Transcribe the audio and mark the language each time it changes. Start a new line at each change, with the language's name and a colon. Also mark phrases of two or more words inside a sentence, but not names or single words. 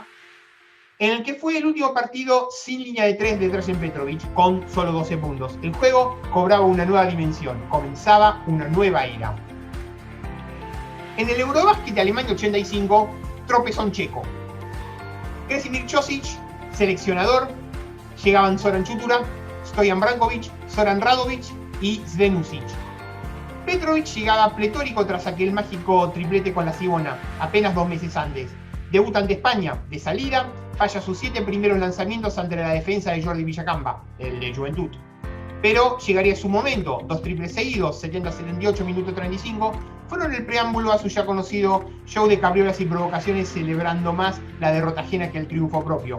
Spanish: En el que fue el último partido sin línea de 3 de Dražen Petrović, con solo 12 puntos. El juego cobraba una nueva dimensión, comenzaba una nueva era. En el Eurobásquet de Alemania 85, tropezón checo. Krasimir Ćosić, seleccionador. Llegaban Zoran Čutura, Stojan Branković, Zoran Radović y Sven Usic. Petrović llegaba pletórico tras aquel mágico triplete con la Cibona, apenas 2 meses antes. Debuta ante España, de salida, falla sus 7 primeros lanzamientos ante la defensa de Jordi Villacamba, el de Juventud. Pero llegaría su momento, 2 triples seguidos, 70-78, minuto 35, fueron el preámbulo a su ya conocido show de cabriolas y provocaciones, celebrando más la derrota ajena que el triunfo propio.